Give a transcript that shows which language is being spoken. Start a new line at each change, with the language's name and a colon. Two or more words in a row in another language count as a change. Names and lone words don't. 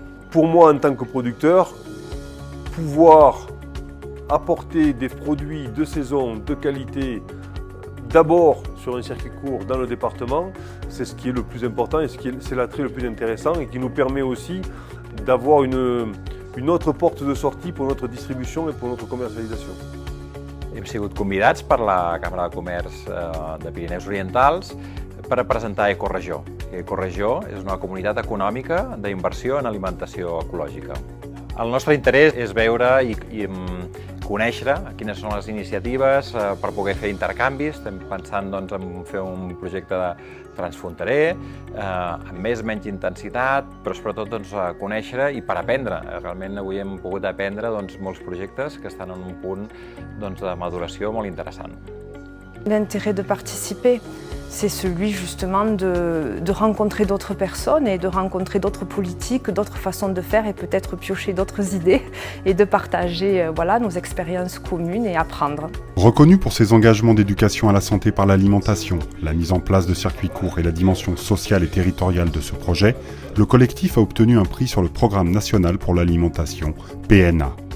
French: Pour moi, en tant que producteur, pouvoir apporter des produits de saison, de qualité, d'abord sur un circuit court dans le département, c'est ce qui est le plus important et c'est l'attrait le plus intéressant et qui nous permet aussi d'avoir une autre porte de sortie pour notre distribution et pour notre commercialisation.
Catalan: Hem sigut convidats per la Càmera de Comerç de Pirineus Orientals per a presentar Ecoregió. Ecoregió és una comunitat econòmica d'inversió en alimentació ecològica. El nostre interès és veure i conèixer quines són les iniciatives per poder fer intercanvis. Estem pensant en fer un projecte transfronterer, amb més o menys intensitat, però sobretot conèixer i per aprendre. Realment avui hem pogut aprendre molts projectes que estan en un punt de maduració molt interessant.
French: L'intérêt de participer, c'est celui justement de rencontrer d'autres personnes et de rencontrer d'autres politiques, d'autres façons de faire et peut-être piocher d'autres idées et de partager nos expériences communes et apprendre. Reconnu pour ses engagements d'éducation à la santé par l'alimentation, la mise en place de circuits courts et la dimension sociale et territoriale de ce projet, le collectif a obtenu un prix sur le Programme national pour l'alimentation, PNA.